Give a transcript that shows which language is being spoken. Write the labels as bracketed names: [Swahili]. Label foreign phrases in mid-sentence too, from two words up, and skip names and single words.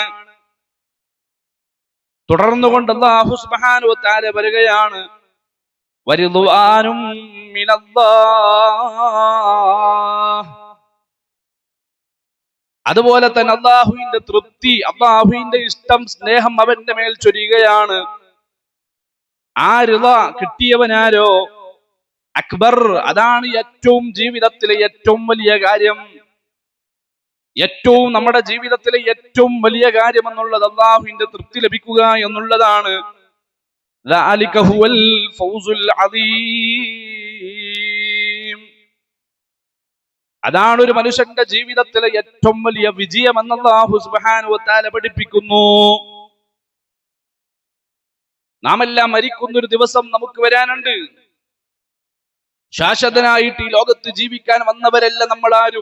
[Malayalam] തുടർന്നുകൊണ്ട് അല്ലാഹു [Arabic] سبحانه وتعالى [Malayalam] പറയുകയാണ്, [Arabic] ورضوان من الله, [Malayalam] അതുപോലെ തന്നെ അല്ലാഹുവിന്റെ തൃപ്തി, അല്ലാഹുവിന്റെ ഇഷ്ടം, സ്നേഹം അവന്റെ മേൽ ചൊരിയുകയാണ്. ആ റിള കിട്ടിയവനാരോ അക്ബർ, അതാണ് ഏറ്റവും ജീവിതത്തിലെ ഏറ്റവും വലിയ കാര്യം. ഏറ്റവും നമ്മുടെ ജീവിതത്തിലെ ഏറ്റവും വലിയ കാര്യം എന്നുള്ളത് അല്ലാഹുവിന്റെ തൃപ്തി ലഭിക്കുക എന്നുള്ളതാണ്. [Arabic] ذلك هو الفوز العظيم, [Malayalam] അതാണ് ഒരു മനുഷ്യന്റെ ജീവിതത്തിലെ ഏറ്റവും വലിയ വിജയം എന്ന് അല്ലാഹു [Arabic] سبحانه وتعالى [Malayalam] പഠിപ്പിക്കുന്നു. നാം എല്ലാം മരിക്കുന്നൊരു ദിവസം നമുക്ക് വരാനുണ്ട്. ശാശ്വതനായിട്ട് ഈ ലോകത്ത് ജീവിക്കാൻ വന്നവരല്ല നമ്മളാരും.